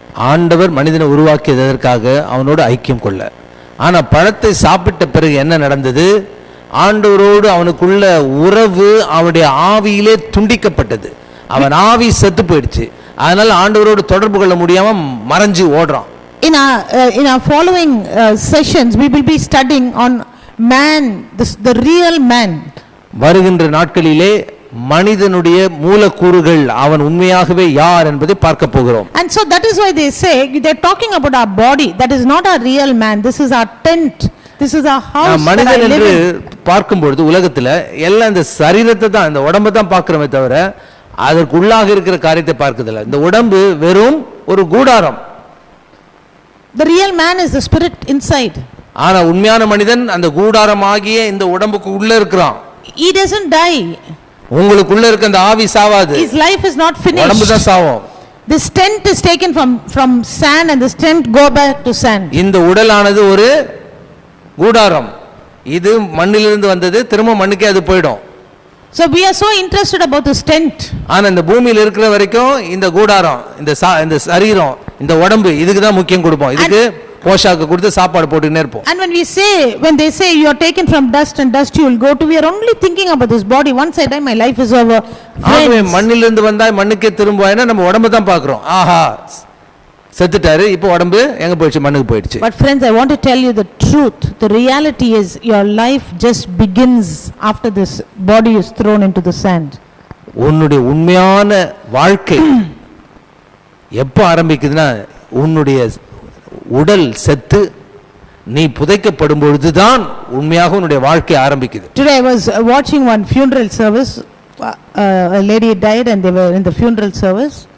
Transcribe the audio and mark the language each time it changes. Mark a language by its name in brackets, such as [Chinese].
[Tamil] ஆண்டவர் மனிதனை உருவாக்கியதற்காக அவனோடு ஐக்கியம் கொள்ள. ஆனா பழத்தை சாப்பிட்ட பிறகு என்ன நடந்தது? ஆண்டவரோடு அவனுக்குள்ள உறவு அவனுடைய ஆவியிலே துண்டிக்கப்பட்டது. அவன் ஆவி செத்து போயிடுச்சு. அதனால ஆண்டவரோடு தொடர்பு கொள்ள முடியாம மறைஞ்சு ஓடுறான். [English] In our following sessions we will be studying on man, the real man. [Tamil] வருகின்ற நாட்களிலே மனிதனுடைய மூலக்கூறுகள் அவன் உண்மையாகவே யார் என்பதை பார்க்க போகிறோம். [English] And so that is why they say they are talking about our body. That is not our real man. This is our tent. This is our house. [Tamil] மனிதன் என்று பார்க்கும்பொழுது உலகத்துல எல்லாம் இந்த சரீரத்தை தான், இந்த உடம்பை தான் பார்க்கிறோமே தவிர அதற்கு உள்ளாக இருக்கிற காரியத்தை பார்க்கறதில்ல. இந்த உடம்பு வெறும் ஒரு கூடாரம். [English] The real man is the spirit inside. [Tamil] ஆனா உண்மையான மனிதன் அந்த கூடாரமாகிய இந்த உடம்புக்கு உள்ள இருக்கிறான். [English] He doesn't die. [Tamil] உங்களுக்குள்ள இருக்க அந்த ஆவி சாவாது. [English] His life is not finished. [Tamil] உடம்பு தான் சாவும். [English] This tent is taken from sand and this tent go back to sand. [Tamil] இந்த உடலானது ஒரு கூடாரம். இது மண்ணிலிருந்து வந்தது, திரும்ப மண்ணுக்கே அது போய்டும். [English] So we are so interested about this tent. [Tamil] ஆனா இந்த பூமியில இருக்கிற வரைக்கும் இந்த கூடாரம், இந்த சரீரம், இந்த உடம்பு இதுக்கு தான் முக்கியம் கொடுப்போம். இதுக்கு போஷாக்கு கொடுத்து சாப்பாடு போட்டுனே இருப்போம். [English] And when they say you are taken from dust and dust you will go to, we are only thinking about this body. Once I die my life is over. [Tamil] ஆமே, மண்ணிலிருந்து வந்தாய் மண்ணுக்கே திரும்புவாய்னா நம்ம உடம்ப தான் பார்க்கிறோம். ஆஹா செத்துட்டாரு, இப்போ உடம்பு எங்க போயிடுச்சு? மண்ணுக்கு போயிடுச்சு. [English] But friends, I want to tell you the truth. The reality is your life just begins after this body is thrown into the sand. [Tamil] உன்னுடைய உண்மையான வாழ்க்கை எப்போ ஆரம்பிக்குதுன்னா உன்னுடைய உடல் செத்து நீ புதைக்கப்படும் பொழுதுதான் உண்மையாக உன்னுடைய வாழ்க்கை ஆரம்பிக்குது. [English] Today I was watching one funeral service. A lady died and they were in the funeral service.